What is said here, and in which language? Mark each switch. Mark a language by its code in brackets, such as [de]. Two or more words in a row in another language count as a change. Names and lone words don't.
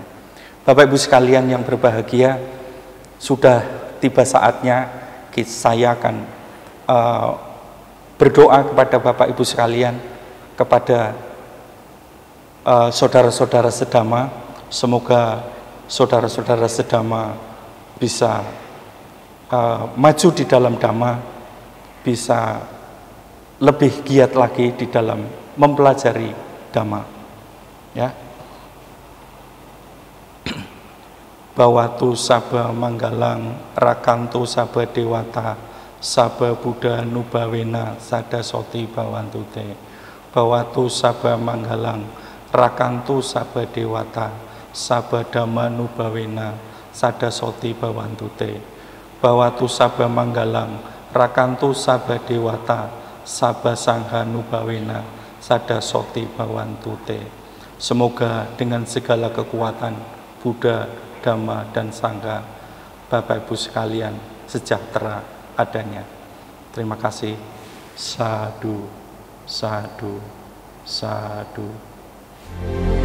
[id] Bapak Ibu sekalian yang berbahagia, sudah tiba saatnya saya akan berdoa kepada Bapak Ibu sekalian, kepada saudara-saudara sedama. Semoga saudara-saudara sedama bisa maju di dalam Dhamma, bisa lebih giat lagi di dalam mempelajari Dhamma, ya. [pi] Bawatu sabba manggalang rakantu sabba dewata sabba buddha nubawena sada soti bawantu te. Bawatu sabba manggalang rakantu sabba dewata sabba dhamma nubawena sada soti bawantu te. Bawatu sabba manggalang rakantu sabba dewata sabba sangha nubawena sada soti bawantu te. [id] Semoga dengan segala kekuatan Buddha, Dhamma, dan Sangha, Bapak Ibu sekalian sejahtera adanya. Terima kasih. [pi] Sadhu, sadhu, sadhu.